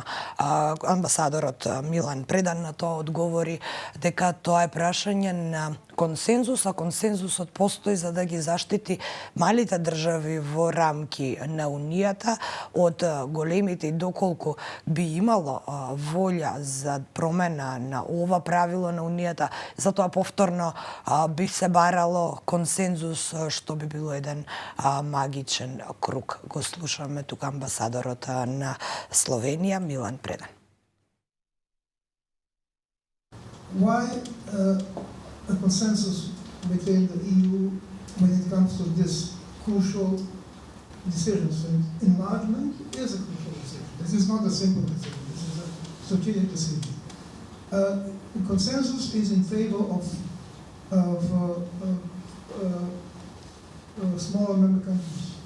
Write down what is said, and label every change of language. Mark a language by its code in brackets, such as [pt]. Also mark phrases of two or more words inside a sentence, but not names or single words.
[mk] Амбасадорот Милан Предан на тоа одговори дека тоа е прашање на консензус, а консензусот постои за да ги заштити малите држави во рамки на Унијата од големите и доколку би имало волја за промена на ова правило на Унијата, затоа повторно би се барало консензус, што би било еден магичен круг. Го слушаме тука амбасадорот на Словенија Милан Предан. [en] Why a consensus within the EU when it comes to this crucial decisions? And enlargement is a crucial decision. This is not a simple decision. This is a strategic decision. The consensus is in favor of smaller member countries.